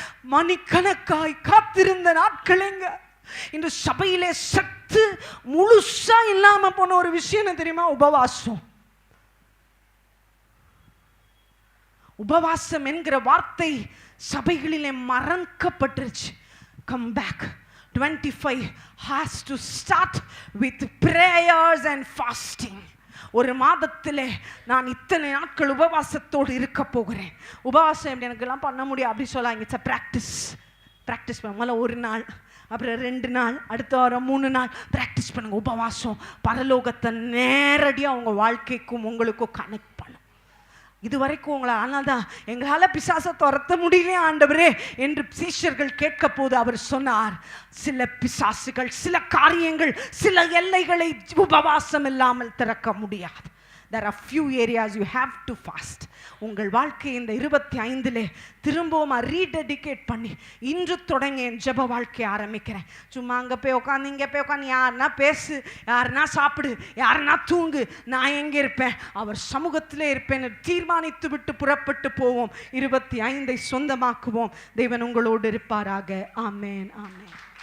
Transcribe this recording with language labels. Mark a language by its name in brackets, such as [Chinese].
[Tamil] மணிக்கணக்காய் காத்திருந்த நாட்கள் எங்க? இந்த சபையிலே சத்து முழுசா இல்லாம போன ஒரு விஷயம் தெரியுமா? உபவாசம். உபவாசம் என்கிற வார்த்தை சபைகளிலே மறக்கப்பட்டுருச்சு. [English] Come back. 25 has to start with prayers and fasting. [Tamil] ஒரு மாதத்திலே நான் இத்தனை நாட்கள் உபவாசத்தோடு இருக்க போகிறேன். உபவாசம் எப்படி எனக்கெல்லாம் பண்ண முடியும் அப்படி சொல்லாங்க. [English] it's a practice [Tamil] பண்ணுங்க. ஒரு நாள், அப்புறம் 2 நாள், அடுத்த வாரம் 3 நாள் ப்ராக்டிஸ் பண்ணுங்க. உபவாசம் பரலோகத்தை நேரடியாக உங்கள் வாழ்க்கைக்கும் உங்களுக்கும் கனெக்ட் பண்ணும். இது வரைக்கும் உங்களை, ஆனால்தான் எங்களால் பிசாசை துரத்த முடியலையே ஆண்டவரே என்று சீஷர்கள் கேட்க போது அவர் சொன்னார், சில பிசாசுகள், சில காரியங்கள், சில எல்லைகளை உபவாசம் இல்லாமல் திறக்க முடியாது. [English] There are few areas you have to fast. [Tamil] உங்கள் வாழ்க்கை இந்த 25லே திரும்பவும் ரீடெடிகேட் பண்ணி இன்று தொடங்கி என் ஜெப வாழ்க்கையை ஆரம்பிக்கிறேன். சும்மா அங்கே போய் உட்காந்து இங்கே போய் உட்காந்து யாருன்னா பேசு, யாருன்னா சாப்பிடு, யாருன்னா தூங்கு, நான் எங்கே இருப்பேன்? அவர் சமூகத்திலே இருப்பேன் தீர்மானித்து விட்டு புறப்பட்டு போவோம். 25 சொந்தமாக்குவோம். தேவன் உங்களோடு இருப்பாராக. ஆமேன், ஆமேன்.